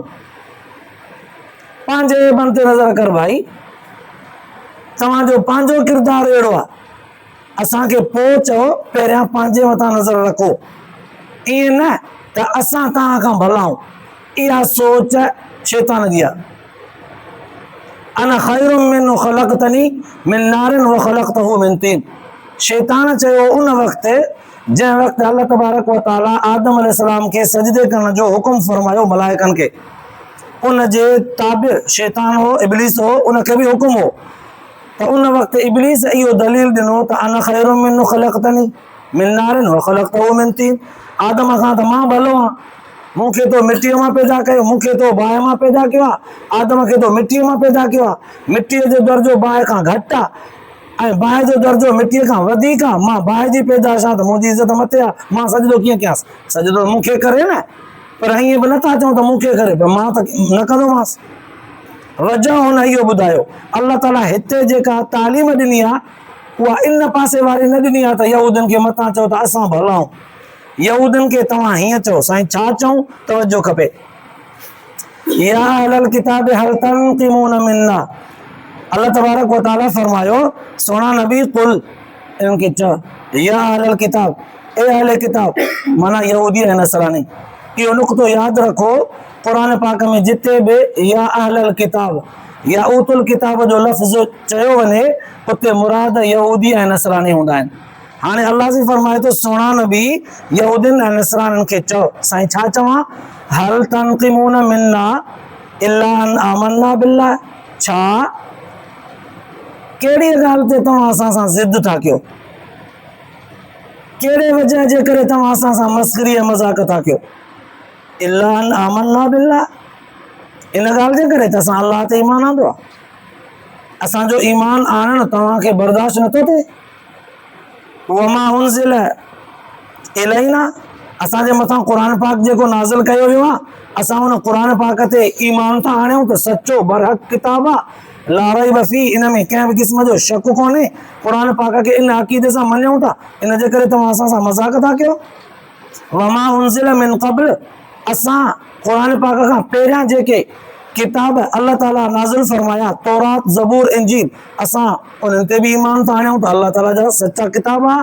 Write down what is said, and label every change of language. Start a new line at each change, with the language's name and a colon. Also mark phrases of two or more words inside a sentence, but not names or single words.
Sindhi: पंहिंजे ऐबनि ते नज़र कर भाई, तव्हांजो पंहिंजो किरदारु अहिड़ो आहे, असांखे पोइ चओ पहिरियां पंहिंजे मथां नज़र रखो। ईअं न त असां तव्हां खां भला आहियूं, इहा सोच शैतान जी आहे।
Arabic: أنا خيرٌ منه خلقتني من نارٍ وخلقته من طين.
Sindhi: शैतान चयो उन वक़्तु जंहिं वक़्तु
Arabic: الله تبارك وتعالى
Sindhi: आदम अलैहिस्सलाम खे सजदे करण जो हुकुम फरमायो मलाइकनि खे, उन जे ताबिअ शैतान हो, इब्लीस हो, उनखे बि हुकुम हो त उन वक़्तु इब्लीस इहो दलील ॾिनो त
Arabic: أنا خيرٌ منه خلقتني من نارٍ وخلقته من طين.
Sindhi: आदम खां त मां भलो आहियां, मूंखे तो मिटीअ मां पैदा कयो, मूंखे तो बाहि मां पैदा कयो आहे, आदम खे तो मिटीअ मां पैदा कयो आहे। मिटीअ जो दर्जो बाहि खां घटि आहे ऐं बाहि जो दर्जो मिटीअ खां वधीक आहे। मां बाहि जी पैदाइश आहियां त मुंहिंजी इज़त मथे आहे, मां सजदो कीअं कयांसि? सजदो मूंखे करे न, पर ईअं बि नथा चऊं त मूंखे करे, पर मां त न कंदोमांसि। वजह हुन इहो ॿुधायो, अल्लाह ताला हिते जेका तालीम ॾिनी आहे उहा इन पासे वारी न ॾिनी आहे त यहूदनि खे मथां चओ त असां भला आहियूं। यहूदनि खे तव्हां हीअं चओ, साईं छा चऊं? तवजो खपे।
Arabic: يا أهل الكتاب هل تنقمون منا, الله تبارك وتعالى
Sindhi: फरमायो, सोना नबी कुल इनके चओ,
Arabic: يا أهل الكتاب,
Sindhi: ए अहले किताब, माना यहूदी ऐं नसरानी। इहो नुक़्तो यादि रखो, क़ुरान पाक में जिते बि
Arabic: يا أهل الكتاب
Sindhi: या
Arabic: أوتوا الكتاب
Sindhi: जो लफ़्ज़ चयो वञे उते मुराद यहूदी ऐं नसरानी हूंदा आहिनि। हाणे अल्लाह जी फरमाए थो, सोना नबी यहूदियुनि ऐं नसराननि खे चओ, साईं छा चवां?
Arabic: هل تنقمون منا إلا أن آمنا بالله,
Sindhi: छा कहिड़ी ॻाल्हि ते तव्हां असां सां ज़िद था कयो? कहिड़े वजह जे करे तव्हां असां सां मस्करी ऐं मज़ाक था कयो?
Arabic: إلا أن آمنا بالله,
Sindhi: इन ॻाल्हि जे करे त असां अल्लाह ते ईमान आंदो आहे। असांजो ईमान आणणु तव्हांखे बर्दाश्त नथो थिए।
Arabic: وما أنزل إلينا,
Sindhi: असांजे मथां क़ुरान पाक जेको नाज़िल कयो वियो आहे, असां हुन क़ुरान पाक ते ईमान था आणियूं त सचो बरहक़ किताब आहे,
Arabic: لا ريب في,
Sindhi: इन में कंहिं बि क़िस्म जो शक कोन्हे। क़ुरान पाक खे इन अक़ीदे सां मञूं था, इन जे करे तव्हां असां सां मज़ाक था कयो।
Arabic: وما أنزل من قبل,
Sindhi: असां क़ुरान पाक खां पहिरियां जेके किताब अल्लाह ताला नाज़िल फरमाया, तौरात, ज़बूर, इंजील, असां उन्हनि ते बि ईमान था आणियूं त अल्लाह ताला जा सचा किताब आहे।